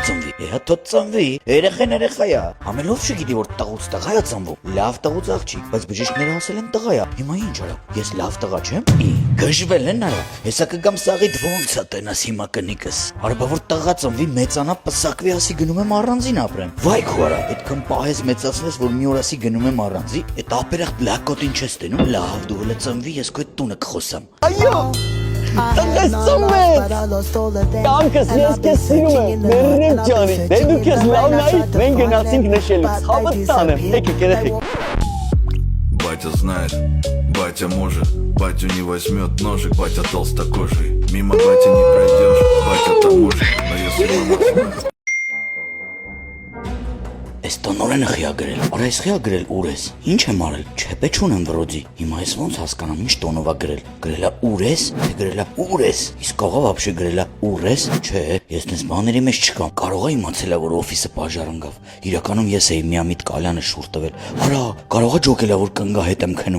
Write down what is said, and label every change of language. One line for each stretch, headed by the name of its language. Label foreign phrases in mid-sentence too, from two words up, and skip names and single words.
Armenian: ծնվի, հա թոթ ծնվի, երեխեն երեխայա։ Ամենով չգիտի որ տղուց տղայա ծնվում, լավ տղուց աղջիկ, բայց բժիշկները ասել են տղայա։ Հիմա ինչ արա, ես լավ տղա չեմ։ Գժվել են արա, հեսա կգամ սաղիդ ոնց է տենաս հիմա կնիկս։ Արբա որ տղա ծնվի, մեծանա, պսակվի, ասի գնում եմ առանձին ապրեմ։ Վայ քո արա, այդքան պահես մեծացնես, որ մի օր ասի գնում եմ առանձի, այդ ապերախ բլակոտին չես տենում, լավ դու հələ ծնվի, ես քո տունը կխոսամ։ Այո։ Տղես ծնվեց։ Կյանքս ես քեզ սիրում եմ, մերնեմ ջանի։ Դե դու քեզ լավ նայի, մենք գնացինք նշելու։ Ցավը տանեմ, եկեք երեխեք։
Russian: Батя знает, батя может, батю не возьмет ножик, батя толстокожий. Мимо батя не пройдешь, батя таможен, но если мама знает.
Armenian: Այս տնորենը խիա գրել, արա այս խիա գրել ուր ես, ինչ եմ արել, չեպե չունեմ վրոձի, հիմա ես ոնց հասկանամ, ինչ տոնով ա գրել, գրելա ուր ես, թե գրելա ուր ես, իսկ աղա վաբշե գրելա ուր ես, չէ, ես նես բաների մեջ չկամ, կարող է իմացելա, որ օֆիսը պաժար ընկավ, իրականում ես էի միամիտ կալյանը շուր տվել, արա, կարող է ջոկելա, որ կնգահետ եմ քնում,